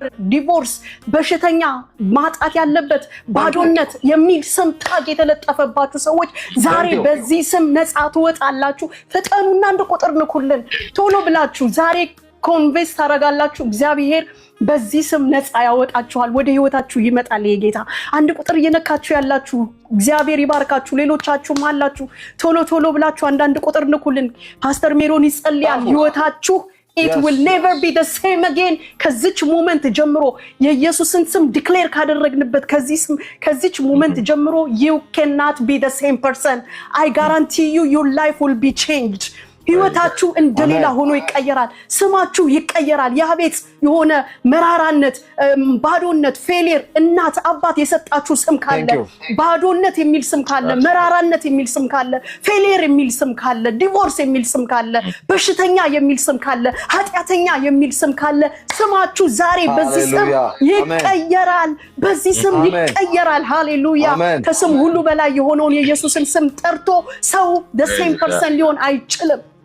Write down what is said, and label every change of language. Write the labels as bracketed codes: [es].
[am] ዲቮርስ፣ በሽተኛ፣ ማጣት ያለበት፣ ባዶነት የሚል ስም ታግ የተለጠፈባችሁ ሰዎች ዛሬ በዚህ ስም ነፃ ትወጣላችሁ። ፍጠኑና አንድ ቁጥር ንኩልን ቶሎ ብላችሁ። ዛሬ ኮንቬንስ ታደርጋላችሁ። እግዚአብሔር በዚህ ስም ነፃ ያወጣችኋል። ወደ ህይወታችሁ ይመጣል የጌታ። አንድ ቁጥር እየነካችሁ ያላችሁ እግዚአብሔር ይባርካችሁ። ሌሎቻችሁም አላችሁ ቶሎ ብላችሁ አንድ ቁጥር ንኩልን። ፓስተር ሜሮን ይጸልያል። ህይወታችሁ [en] it will never be the same again። [am] ከዚች ሞመንት ጀምሮ የኢየሱስን ስም ዲክሌር ካደረግንበት ከዚች ሞመንት ጀምሮ [en] you cannot be the same person. I guarantee you your life will be changed. [am] ህይወታችሁ እንደሌላ ሆኖ ይቀየራል። ስማችሁ ይቀየራል። ያቤት የሆነ መራራነት፣ ባዶነት፣ ፌሊየር እናት አባት የሰጣችሁ ስም ካለ፣ ባዶነት የሚል ስም ካለ፣ መራራነት የሚል ስም ካለ፣ ፌሊየር የሚል ስም ካለ፣ ዲቮርስ የሚል ስም ካለ፣ በሽተኛ የሚል ስም ካለ፣ ኃጢአተኛ የሚል ስም ካለ ስማችሁ ዛሬ በዚህ ስም ይቀየራል። በዚህ ስም ይቀየራል። ሃሌሉያ። ከስም ሁሉ በላይ የሆነውን የኢየሱስን ስም ጠርቶ ሰው [en] the same person [am] ሊሆን አይችልም።